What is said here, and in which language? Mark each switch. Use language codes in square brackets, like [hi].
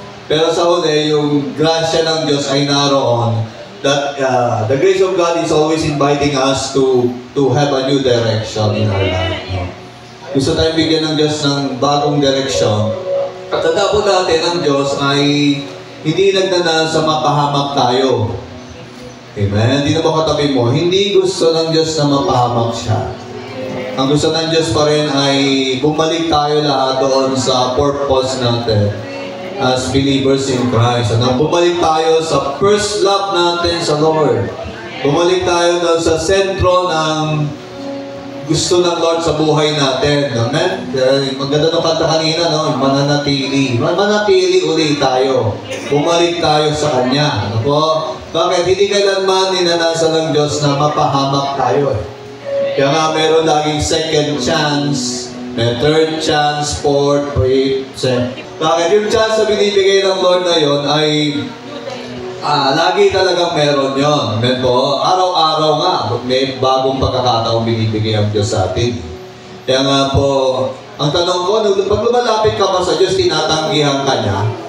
[tl] Pero sa huli, yung grasya ng Diyos ay naroon [en] that the grace of God is always inviting us to have a new direction in our life. [tl] No? Gusto tayong bigyan ng Diyos ng bagong direksyon. At tanda natin ang Diyos ay hindi nagnanaan sa mapahamak tayo. Amen? Hindi na ba katabi mo? Hindi gusto ng Diyos na mapahamak siya. Ang gusto ng Diyos pa rin ay bumalik tayo lahat doon sa purpose natin [en] as believers in Christ. [tl] At bumalik tayo sa first love natin sa Lord. Bumalik tayo doon sa sentro ng gusto ng Lord sa buhay natin. Amen? Maganda nung kanta kanina, no? Mananatili. Mananatili ulit tayo. Bumalik tayo sa Kanya. Ano po? Bakit? Hindi kailanman ninanasa ng Diyos na mapahamak tayo. Kaya nga meron laging [en] second chance, [tl] may third chance, fourth, fifth, seventh. Bakit? Yung chance na binibigay ng Lord na yun ay lagi talagang meron yon. Amen po. Araw-araw nga, may bagong pagkakataong binibigay ang Diyos sa atin. Kaya nga po, ang tanong ko, pag lumalapit ka ba sa Diyos, tinatanggihan ka niya?